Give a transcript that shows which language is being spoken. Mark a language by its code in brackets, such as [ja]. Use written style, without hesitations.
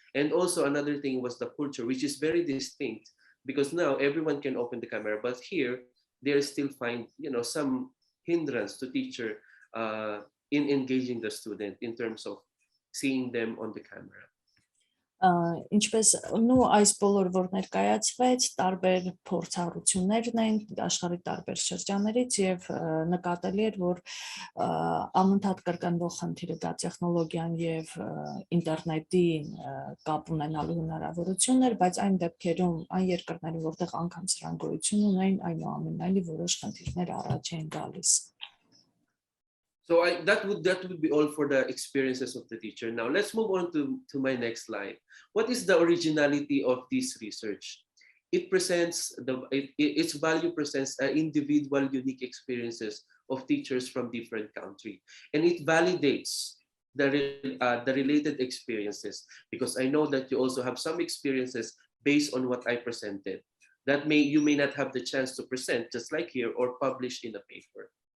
[en] And also another thing was the culture, which is very distinct because now everyone can open the camera, but here they still find some hindrance to teacher in engaging the student in terms of seeing them on the camera. [hy] Ինչպես այս բոլոր որ ներկայացվեց տարբեր փորձառություններն են աշխարհի տարբեր շրջաններից եւ նկատելի էր որ անընդհատ կրկնվող խնդիրը դա տեխնոլոգիան եւ ինտերնետի կապ ունենալու հնարավորությունն էր, բայց այն դեպքերում այն երկրներում որտեղ անգամ սրան գոյություն ունեն այնուամենայնիվ որոշ խնդիրներ առաջ են գալիս. [en] So that would be all for the experiences of the teacher. Now let's move on to my next slide. What is the originality of this research? It presents its value presents individual unique experiences of teachers from different countries, and it validates the related experiences because I know that you also have some experiences based on what I presented that you may not have the chance to present just like here or publish in a paper.